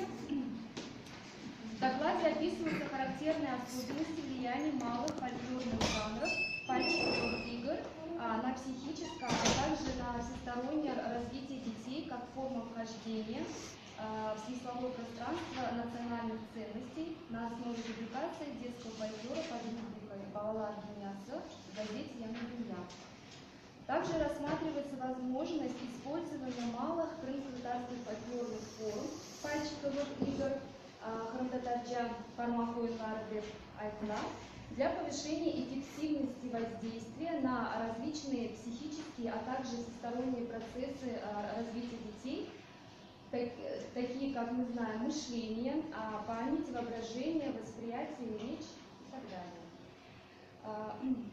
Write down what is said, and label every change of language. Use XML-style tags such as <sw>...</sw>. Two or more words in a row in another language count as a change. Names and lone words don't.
<ru>В докладе описываются характерные особенности влияния малых фольклорных жанров, пальчиковых игр на психическое, а также на всестороннее развитие детей как форма вхождения в смысловое пространство национальных ценностей на основе публикации детского фольклора под рубрикой «Балалар Дунясы» в газете «Яна Дуня». Также рассматривается возможность использования малых крымско-татарских фольклорных форм, пальчиковых игр,</ru> <crh>храм-татарча пармахойнлар деп айтыла,</crh> <ru>для повышения эффективности воздействия на различные психические, а также всесторонние процессы развития детей, такие как, мы знаем, мышление, память, воображение, восприятие, речь и так далее.</ru>